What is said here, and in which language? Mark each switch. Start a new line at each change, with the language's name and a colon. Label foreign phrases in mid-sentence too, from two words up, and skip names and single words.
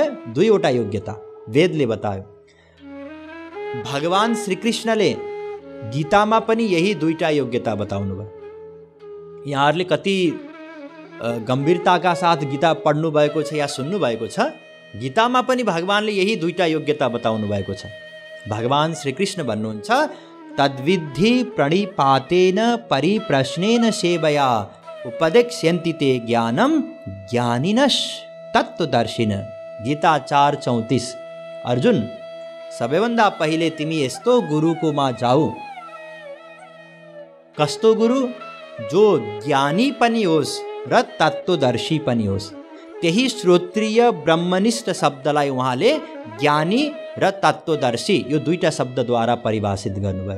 Nepali: 2वटा योग्यता वेदले बतायो। भगवान श्रीकृष्णले गीतामा पनि यही 2टा योग्यता बताउनु भयो। यहाँहरूले कति गम्भीरताका साथ गीता पढ्नु भएको छ या सुन्नु भएको छ, गीतामा पनि भगवानले यही 2टा योग्यता बताउनु भएको छ। भगवान श्रीकृष्ण भन्नुहुन्छ,
Sanskrit: तद्विद्धि प्रणिपातेन परिप्रश्नेन सेवया उपदेक्ष्यन्ति ते ज्ञानम ज्ञानिनश तत्त्वदर्शिन।
Nepali: गीता 4:34। अर्जुन, सबैभन्दा पहिले तिमी यस्तो गुरुकोमा जाऊ, कस्तो गुरु? जो ज्ञानी पनि होस् र तत्त्वदर्शी पनि होस्। त्यही श्रोत्रिय ब्रह्मनिष्ठ शब्दलाई उहाँले ज्ञानी र तत्त्वदर्शी यो 2टा शब्दद्वारा परिभाषित गर्नुभयो।